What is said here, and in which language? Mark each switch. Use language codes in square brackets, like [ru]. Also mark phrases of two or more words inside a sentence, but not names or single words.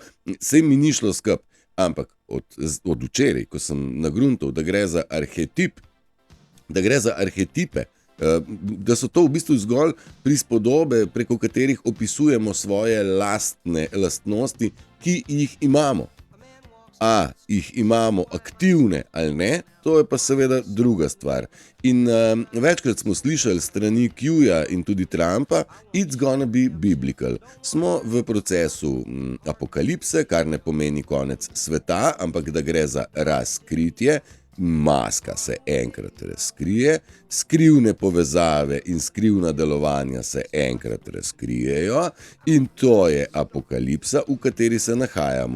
[sl] Sej mi ni šlo skup, ampak od včeraj, ko sem nagruntal, da gre za arhetip, da gre za arhetipe, da so to v bistvu zgolj prispodobe, preko katerih opisujemo svoje lastnosti, ki jih imamo. A jih imamo aktivne ali ne, to je pa seveda druga stvar. In večkrat smo slišali strani Qja in tudi Trumpa, [en] it's gonna be biblical. [sl] Smo v procesu apokalipse, kar ne pomeni konec sveta, ampak da gre za razkritje. Maska se enkrat razkrije, skrivne povezave in skrivna delovanja se enkrat razkrijejo in to je apokalipsa, v kateri se nahajamo.